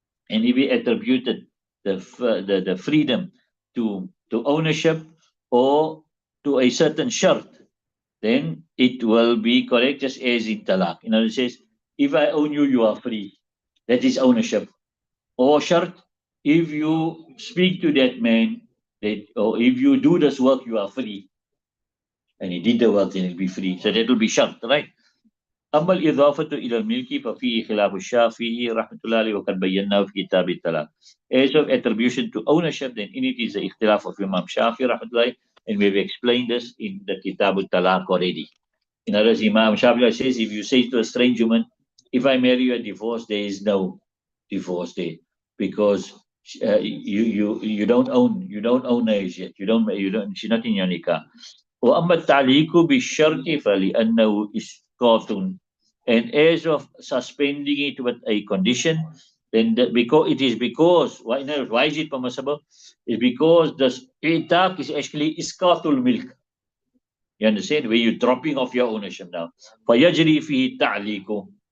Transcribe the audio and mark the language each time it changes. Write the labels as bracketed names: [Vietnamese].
[English] And if we attributed the freedom to ownership or to a certain shart, then it will be correct just as in talaq. In other words, it says, if I own you, you are free. That is ownership. Or shart, if you speak to that man, or if you do this work, you are free. And he did the work, then he'll be free. So that will be shart, right? [Arabic] أما الإضافة إلى الملك ففيه خلاف الشافعي رحمة الله عليه وقد بيناه في كتاب الطلاق. [English] As of attribution to ownership, then in it is the ikhtilaf of Imam Shafi رحمة الله, and we have explained this in the Kitab al-Talaq already. In other words, Imam Shafi says, if you say to a strange woman, if I marry you a divorce, there is no divorce there, because you don't own her yet. You don't. She's not in your nikah. [Arabic] وأما التعليق بالشرط فلأنه إسقاط. [English] And as of suspending it with a condition, then because why is it permissible? It's because the itaq is actually isqatul milk. You understand? Where you're dropping off your ownership now. [Arabic] فَيَجْرِي فِيهِ التَّعْلِيقُ.